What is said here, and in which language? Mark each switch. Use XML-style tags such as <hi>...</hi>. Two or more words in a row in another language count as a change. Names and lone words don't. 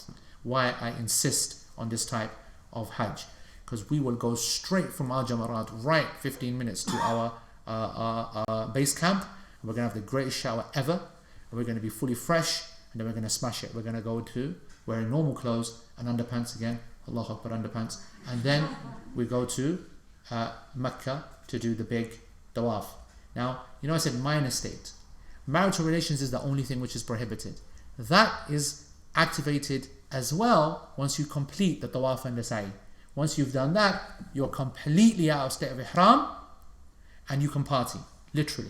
<en>Why I insist on this type of Hajj. Because we will go straight from our Jamarat, right 15 minutes to our base camp. We're going to have the greatest shower ever. And we're going to be fully fresh. And then we're going to smash it. We're going to go to wearing normal clothes and underpants again.</en> <ar>Allahu Akbar, underpants.</ar> <en>And then we go to Mecca to do the big tawaf. Now, you know I said minor state. Marital relations is the only thing which is prohibited. That is activated as well once you complete the tawaf and the sa'i. Once you've done that, you're completely out of state of ihram and you can party, literally.</en>